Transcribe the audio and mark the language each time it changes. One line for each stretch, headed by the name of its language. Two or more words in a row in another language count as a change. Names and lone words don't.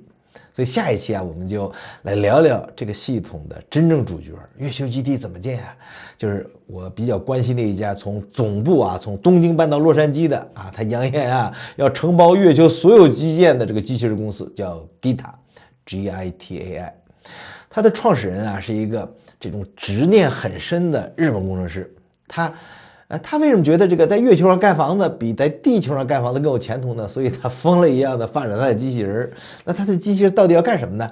Chinese: 所以下一期我們就來聊聊這個系統的真正主角——月球基地怎麼建啊？就是我比較關心的一家從總部從東京搬到洛杉磯的它揚言要承包月球所有基建的這個機器人公司，叫 GITA。他的創始人是一個這種執念很深的日本工程師。他為什麼覺得這個在月球上蓋房子比在地球上蓋房子更有前途呢？所以他瘋了一樣的發展他的機器人。那他的機器人到底要幹什麼呢？